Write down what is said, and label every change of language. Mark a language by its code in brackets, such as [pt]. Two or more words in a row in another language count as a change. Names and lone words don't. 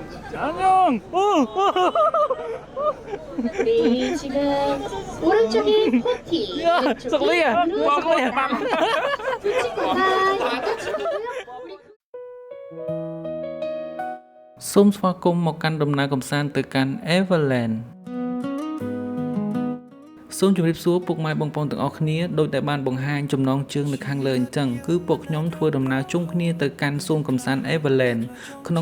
[ko] 안녕. 우리 지금 오른쪽이 포티, 야, 왼쪽이 석리야. 블루 석리야. 두 친구가 여자친구고요. 우리 [km] សូមស្វាគមន៍មកកាន់ដំណើរកំសាន្តទៅកាន់ Everland សូមជម្រាបសួរពុកម៉ែបងប្អូនទាំងអស់គ្នាដោយដែលបានបង្ហាញចំណងជើងនៅខាងលើអញ្ចឹងគឺពួកខ្ញុំធ្វើដំណើរជុំគ្នាទៅកាន់សួនកំសាន្ត Everland ក្នុង